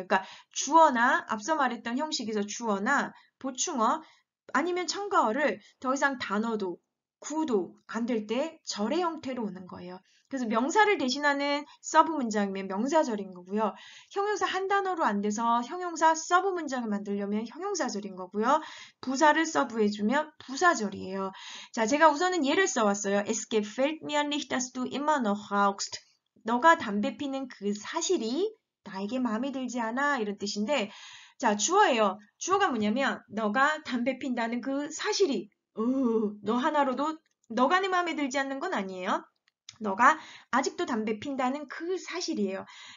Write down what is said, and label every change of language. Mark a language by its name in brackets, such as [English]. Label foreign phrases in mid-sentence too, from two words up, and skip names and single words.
[Korean] 그러니까 주어나 앞서 말했던 형식에서 주어나 보충어 아니면 첨가어를 더 이상 단어도 구도 안 될 때 절의 형태로 오는 거예요. 그래서 명사를 대신하는 서브 문장이면 명사절인 거고요. 형용사 한 단어로 안 돼서 형용사 서브 문장을 만들려면 형용사절인 거고요. 부사를 서브해주면 부사절이에요. 자, 제가 우선은 예를 써왔어요. [German] Es gefällt mir nicht, dass du immer noch rauchst. [Korean] 너가 담배 피는 그 사실이 나에게 마음에 들지 않아 이런 뜻인데 자 주어예요. 주어가 뭐냐면 너가 담배 핀다는 그 사실이 너 하나로도 너가 내 마음에 들지 않는 건 아니에요. 너가 아직도 담배 핀다는 그 사실이에요.